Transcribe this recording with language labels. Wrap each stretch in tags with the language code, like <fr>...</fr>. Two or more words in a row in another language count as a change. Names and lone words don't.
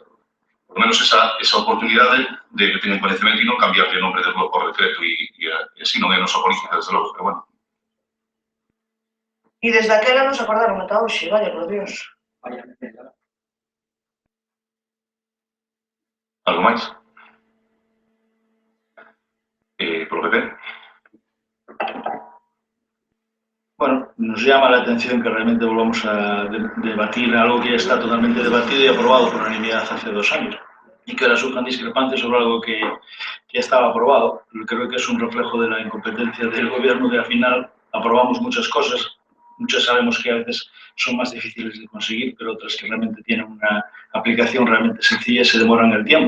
<es>Por lo menos</es> <gl>esa oportunidade de que teñan conhecimento e non cambiarle o nombre de rúa por decreto e así non é a nosa política, desde logo,</gl> <es>pero bueno.</es> <gl>E desde aquela nos acordaron ata hoxe,</gl> <es>vaya por Dios.</es> <gl>Algo máis? Polo PP?</gl> <es>Bueno, nos llama la atención que realmente volvamos a debatir algo que ya está totalmente debatido y aprobado por unanimidad hace 2 años y que ahora surjan discrepancias sobre algo que ya estaba aprobado. Creo que es un reflejo de la incompetencia del gobierno, que al final aprobamos muchas cosas, muchas sabemos que a veces son más difíciles de conseguir, pero otras que realmente tienen una aplicación realmente sencilla y se demoran el tiempo.</es>